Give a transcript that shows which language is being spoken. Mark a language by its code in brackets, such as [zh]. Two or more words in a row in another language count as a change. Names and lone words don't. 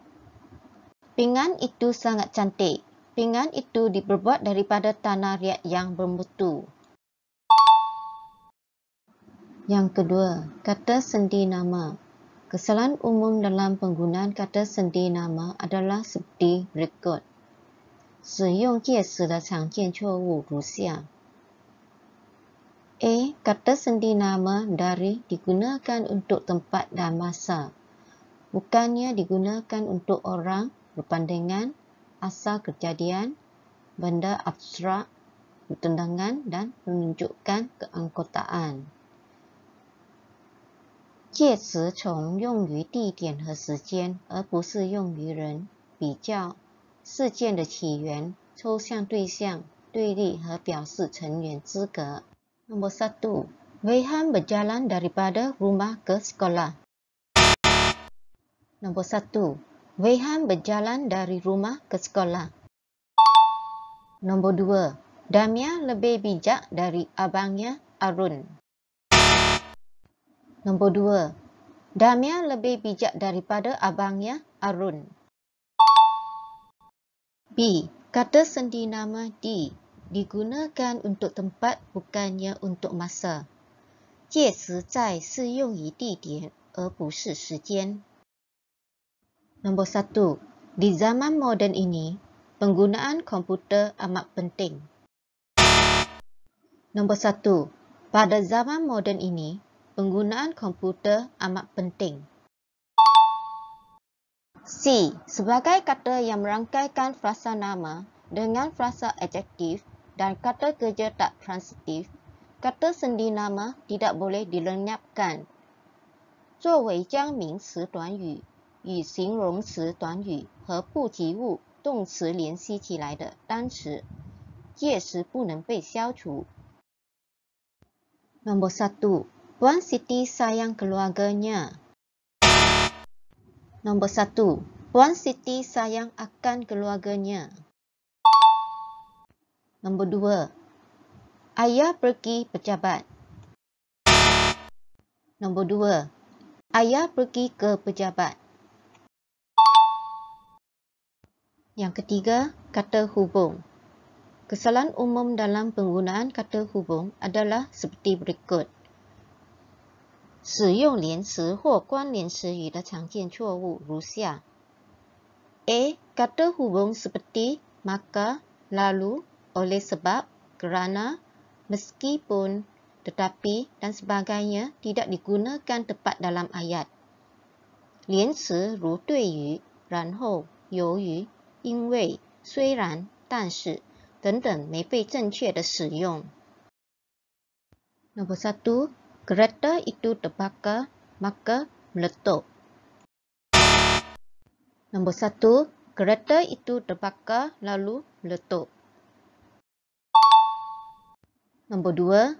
[ms] Pinggan itu sangat cantik. Pinggan itu diperbuat daripada tanah liat yang bermutu. Yang kedua, kata sendi nama. Kesalahan umum dalam penggunaan kata sendi nama adalah seperti berikut. [zh] 使用介词的常见错误如下。 [ms] A. Kata sendi nama dari digunakan untuk tempat dan masa. Bukannya digunakan untuk orang, perbandingan, asal kejadian, benda abstrak, pertundangan dan menunjukkan keanggotaan. [zh] 介词从用于地点和时间，而不是用于人，比较事件的起源、抽象对象、对立和表示成员资格。Nombor 1. [ms] Wayhan berjalan daripada rumah ke sekolah. Nombor 1. Wayhan berjalan dari rumah ke sekolah. Nombor 2. Damia lebih bijak dari abangnya Arun. Nombor 2. Damia lebih bijak daripada abangnya Arun. B. Kata sendi nama di digunakan untuk tempat bukannya untuk masa. [zh] 介词在是用于地点而不是时间。Nombor 1. [ms] Di zaman moden ini, penggunaan komputer amat penting. Nombor 1. Pada zaman moden ini, penggunaan komputer amat penting. C. Sebagai kata yang merangkaikan frasa nama dengan frasa adjektif dan kata kerja tak transitif, kata sendi nama tidak boleh dilenyapkan. [zh] 作为将名词短语与形容词短语和不及物动词联系起来的单词，届时不能被消除。Nombor 1. [ms] Puan Siti sayang keluarganya. Nombor 1. Puan Siti sayang akan keluarganya. Nombor 2. Ayah pergi pejabat. Nombor 2. Ayah pergi ke pejabat. Yang ketiga, kata hubung. Kesalahan umum dalam penggunaan kata hubung adalah seperti berikut. [zh] 使用连词或关联词语的常见错误如下。A. [ms] Kata hubung seperti maka, lalu, oleh sebab, kerana, meskipun, tetapi dan sebagainya tidak digunakan tepat dalam ayat. [zh] 连词如对于、然后、由于、因为、虽然、但是等等没被正确的使用。Nombor 1. [ms] Kereta itu terbakar, maka meletup. Nombor 1. Kereta itu terbakar lalu meletup. Nombor 2.